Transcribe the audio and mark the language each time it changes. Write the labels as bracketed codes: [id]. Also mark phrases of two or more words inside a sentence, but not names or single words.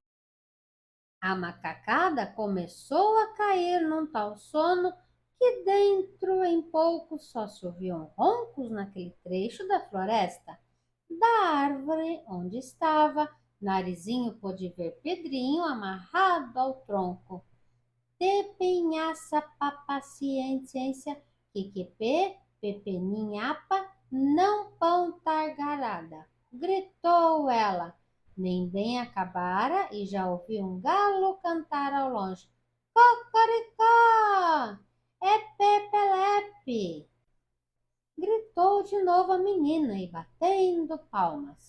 [pt] A macacada começou a cair num tal sono que dentro em pouco só se ouviam roncos naquele trecho da floresta. Da árvore onde estava, Narizinho pôde ver Pedrinho amarrado ao tronco. Depenhaça papaciência, quiquipê, pepeninhapa, não pão targarada. Gritou ela. Nem bem acabara e já ouviu um galo cantar ao longe. Cocoricó! É Pepelepe! Gritou de novo a menina e batendo palmas.